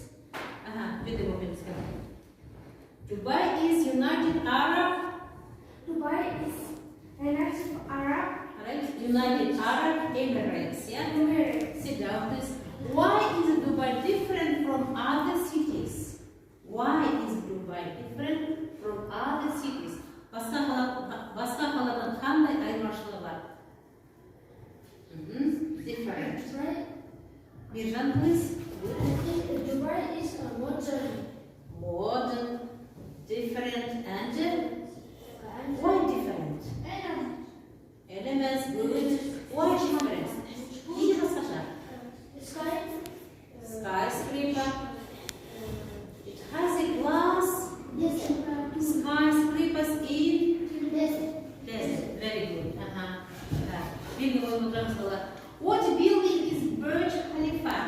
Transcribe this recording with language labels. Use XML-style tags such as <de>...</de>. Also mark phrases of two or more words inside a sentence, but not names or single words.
<en>Wait a moment. Dubai is United Arab. Dubai is United Arab United Arab Emirates. Yeah. Emirates. Sit down, please. Why is Dubai different from other cities? Why is Dubai different from other cities?</en> <kk>Басқа қаладан қандай айырмашылығы бар?</kk> <en>Different. Birjan, please. Dubai is a Modern, different, and why different? Elements, good. Why different?</en> <kk>Neге басқаша?</kk> <en>Skyscraper. It has a glass. Skyscrapers in desert. Very good. What building is Burj Khalifa?</en>